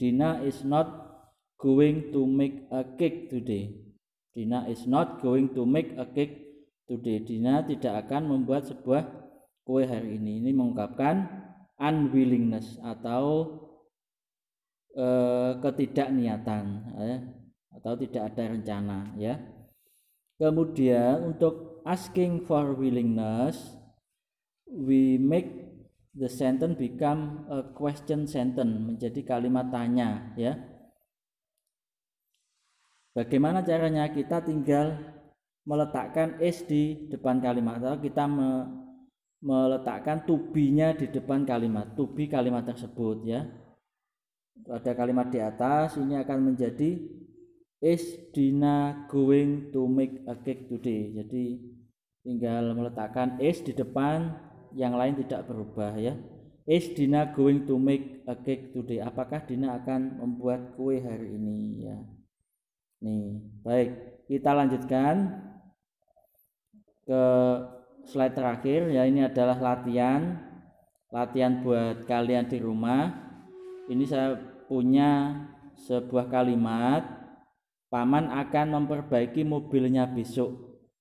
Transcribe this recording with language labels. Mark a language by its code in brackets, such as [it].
[en] Dina is not going to make a cake today. Dina is not going to make a cake today. [id] Dina tidak akan membuat sebuah kue hari ini. Ini mengungkapkan unwillingness atau ketidakniatan atau tidak ada rencana ya. Kemudian untuk [en] asking for willingness we make the sentence become a question sentence, [id] menjadi kalimat tanya ya. Bagaimana caranya? Kita tinggal meletakkan is di depan kalimat atau kita meletakkan to be-nya di depan kalimat, to be kalimat tersebut ya. Pada kalimat di atas ini akan menjadi [en] is Dina going to make a cake today. [id] Jadi tinggal meletakkan is di depan, yang lain tidak berubah ya. [en] Is Dina going to make a cake today? [id] Apakah Dina akan membuat kue hari ini ya. Nih, baik, kita lanjutkan ke slide terakhir ya. Ini adalah latihan buat kalian di rumah. Ini saya punya sebuah kalimat, Paman akan memperbaiki mobilnya besok.